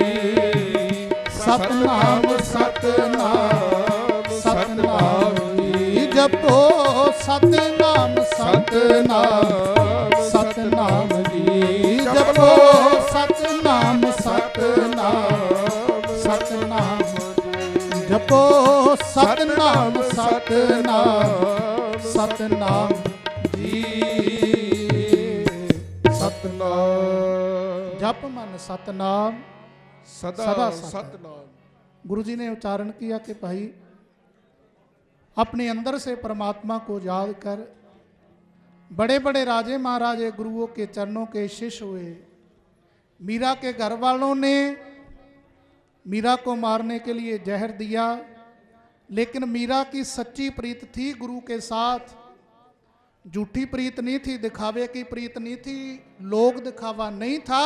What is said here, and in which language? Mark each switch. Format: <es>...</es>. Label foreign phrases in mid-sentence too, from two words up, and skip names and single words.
<hi>सतनाम सतनाम सतनाम जी, जपो सतनाम सतनाम सतनाम जी, जपो सतनाम सतनाम सतनाम, जपो सतनाम सतनाम सतनाम जी, सतनाम जप मन सतनाम सदा सदा सत। सतनाम। गुरु जी ने उच्चारण किया कि भाई अपने अंदर से परमात्मा को याद कर। बड़े बड़े राजे महाराजे गुरुओं के चरणों के शिष्य हुए। मीरा के घर वालों ने मीरा को मारने के लिए जहर दिया, लेकिन मीरा की सच्ची प्रीत थी गुरु के साथ, झूठी प्रीत नहीं थी, दिखावे की प्रीत नहीं थी, लोग दिखावा नहीं था।</hi>